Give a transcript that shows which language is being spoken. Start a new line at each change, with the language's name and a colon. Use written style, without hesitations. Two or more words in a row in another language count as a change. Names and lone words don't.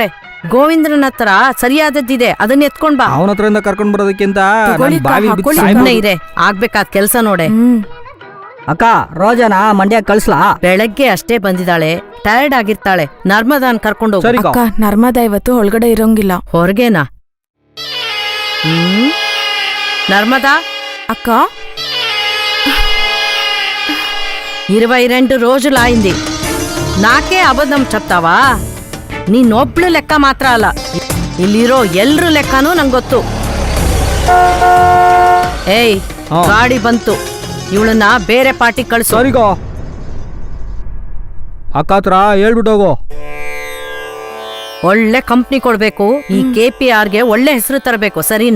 Kannada: ಗೋವಿಂದನ ಹತ್ರ ಸರಿಯಾದದ್ದಿದೆ, ಅದನ್ನ ಎತ್ಕೊಂಡ್ ಬಾ. ಅವನ ಹತ್ರದಿಂದ ಕರ್ಕೊಂಡ್ ಬರೋದಕ್ಕಿಂತ ತಗೊಳ್ಳಿ ಅಕ್ಕ, ಬಾವಿ ಹಾಕೊಳ್ಳಿ. ಸುಮ್ನೆ ಇರೆ, ಆಗ್ಬೇಕಾದ ಕೆಲ್ಸ ನೋಡೆ. ಅಕ್ಕ, ರೋಜನ ಮಂಡ್ಯ ಕಳ್ಸ್ಲಾ? ಬೆಳಗ್ಗೆ ಅಷ್ಟೇ ಬಂದಿದ್ದಾಳೆ, ಟಯರ್ಡ್ ಆಗಿರ್ತಾಳೆ. ನರ್ಮದಾನ್ ಕರ್ಕೊಂಡು ಹೋಗು. ಸರಿ ಅಕ್ಕ, ನರ್ಮದಾ ಇವತ್ತು ಒಳಗಡೆ ಇರೋಂಗಿಲ್ಲ. ಹೊರಗೇನಾ?
Telugu: నర్మదా అక్క 22 రోజులైంది. నాకే అబద్ధం చెప్తావా?
Kannada: ನೀನೊಬ್ಳು ಲೆಕ್ಕ ಮಾತ್ರ ಅಲ್ಲ, ಇಲ್ಲಿರೋ ಎಲ್ರು ಲೆಕ್ಕನೂ ನಂಗೊತ್ತು. ಏಯ್, ಗಾಡಿ ಬಂತು, ಇವಳನ್ನ ಬೇರೆ ಪಾರ್ಟಿ ಕಳ್ಸು. ಸರಿಗೋ ಅಕ್ಕ ಹತ್ರ ಹೇಳ್ಬಿಟ್ಟೋಗು. ಒಳ್ಳೆ ಕಂಪ್ನಿ ಕೊಡ್ಬೇಕು. ಈ KPRಗೆ ಒಳ್ಳೆ ಹೆಸರು ತರಬೇಕು, ಸರಿನಾ?